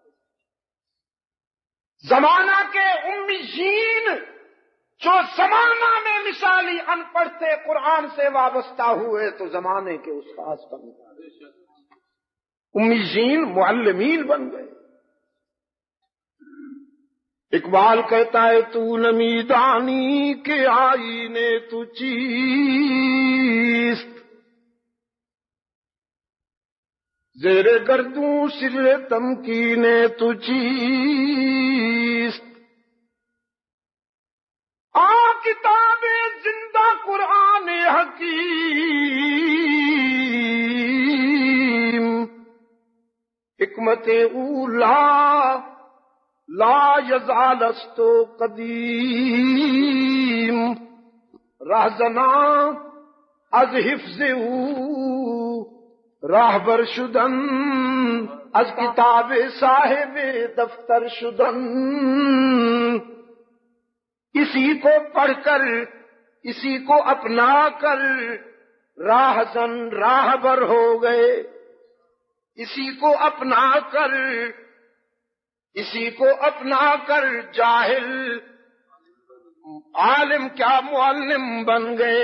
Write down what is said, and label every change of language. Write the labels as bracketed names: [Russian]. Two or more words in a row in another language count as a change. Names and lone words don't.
[Urdu] زمانہ کے امیین جو زمانہ میں مثالی ان پڑھ تھے قرآن سے وابستہ ہوئے تو زمانے کے استاد بن گئے. امیین معلمین بن گئے. اقبال کہتا ہے [Persian] تو نمیدانی کے آئینے تو چیست, زیر گردوں سر تمکینے تو چیست. کتاب زندہ قرآن حکیم, حکمت اولا لا یزال است قدیم. رہزنا از حفظ او راہبر شدن, از کتاب صاحب دفتر شدن. [Urdu] اسی کو پڑھ کر اسی کو اپنا کر راہزن راہبر ہو گئے. اسی کو اپنا کر جاہل عالم کیا معلم بن گئے.